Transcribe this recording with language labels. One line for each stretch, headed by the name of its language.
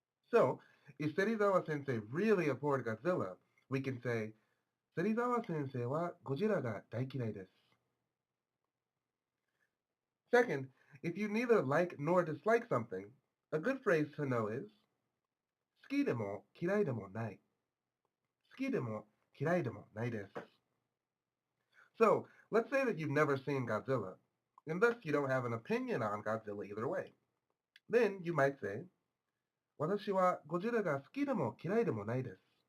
English: So, if Serizawa-sensei really abhorred Godzilla, we can say,
Japanese: Serizawa-sensei wa Gojira ga daikirai desu.
English: Second, if you neither like nor dislike something, a good phrase to know is,
Japanese: 好きでも嫌いでもない。好きでも嫌いでもないです.
English: So, let's say that you've never seen Godzilla, and thus you don't have an opinion on Godzilla either way. Then you might say,
Japanese: 私はゴジラが好きでも嫌いでもないです。